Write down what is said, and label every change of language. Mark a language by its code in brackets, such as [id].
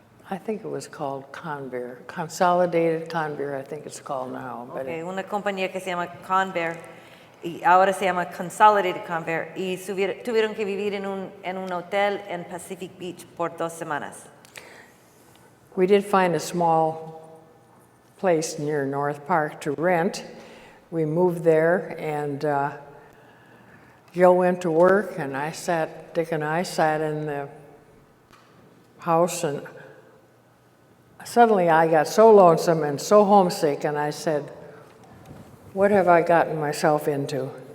[en] I think it was called Conbeer, Consolidated Conbeer, I think it's called now. But [es] Okay, una compañía que se llama Conbeer, y ahora se llama Consolidated Conbeer, y tuvieron que vivir en un hotel en Pacific Beach por 2 semanas. [en] we did find a small place near North Park to rent. We moved there, and Gil went to work, and Dick and I sat in the house, and suddenly I got so lonesome and so homesick, and I said, what have I gotten myself into?